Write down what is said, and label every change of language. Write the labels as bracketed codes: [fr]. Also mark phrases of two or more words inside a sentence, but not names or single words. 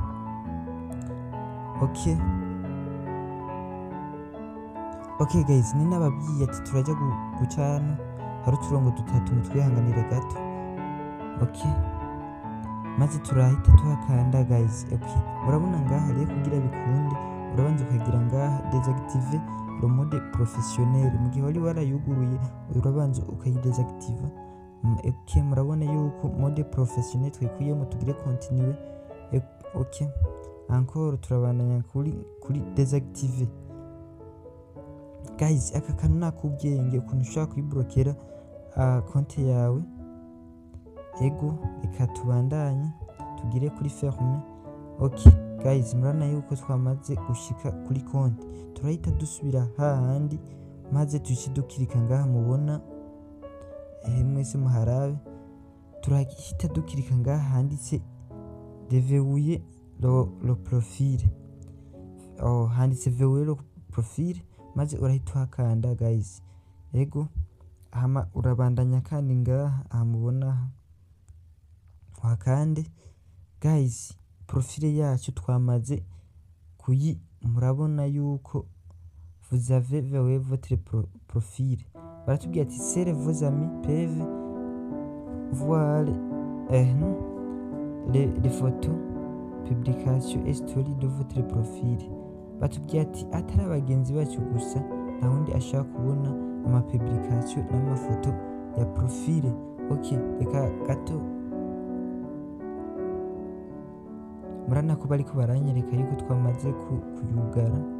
[rn] Okay guys, ni nababwiye ati turaja gucana hari uturongo dutatu, mutwihanganire gato. Okay, maze turahita tuhakanda guys. Okay, murabona ngaha rero kugira bikunde urabanza ukagira ngaha [fr] désactiver le mode professionnel. [rn] Mu gihe wari warayuguruye urabanza ukayidésactiver. Okay, murabona yuko [fr] mode professionnel [rn] twikuyemo, tugire continuer. Okay, encore turabandanya kuri désactiver. Guys, aka kantu nakubwenge ukuntu ushaka kuyiblokera konti yawe. Ego reka tubandanye tugire kuri ferme. Okay guys, murana yuko twamaze gushika kuri konti, turahita dusubira hahandi maze tushidukirika ngaha mubona mwese muharabe, turahita dukirika ngaha handitse [fr] déverrouiller le profil. [rn] Handitse [fr] verrouiller le profil [rn] maze urahita hakanda guys. Ego hama urabandanya kandi ngaha mubona wakande guys. Profile yacu twamaze murabona yuko [fr] vous avez verrouillé votre profil. [rn] Baratubwiye ati [fr] sere vos amis peuvent voir les photos, publication et story de votre profil. [rn] Batubwiye ati atari abagenzi bacu gusa, nta wundi ashaka kubona amapublication n'amafoto ya profile. Okay, reka gato murana ko bariko baranyereka yuko twamaze kuyugara.